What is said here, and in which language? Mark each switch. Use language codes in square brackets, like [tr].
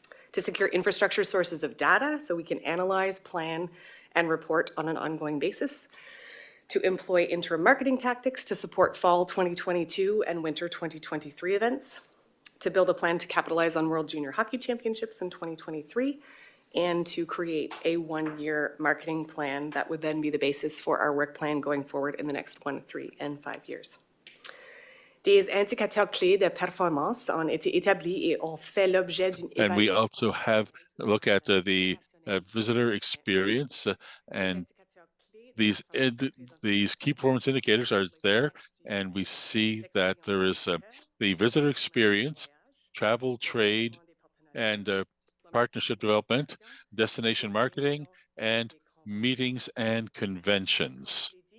[en] to secure infrastructure sources of data so we can analyze, plan, and report on an ongoing basis, to employ interim marketing tactics to support fall 2022 and winter 2023 events, to build a plan to capitalize on World Junior Hockey Championships in 2023, and to create a one-year marketing plan that would then be the basis for our work plan going forward in the next 1, 3, and 5 years. [fr] Des indicateurs clés de performance ont été établis et ont fait l'objet d'une [en] And we [fr] évaluation. [en] also have a look at the visitor experience, and these key performance indicators are there, and we see that there is the visitor experience, travel, trade, and partnership development, destination marketing, and meetings and conventions.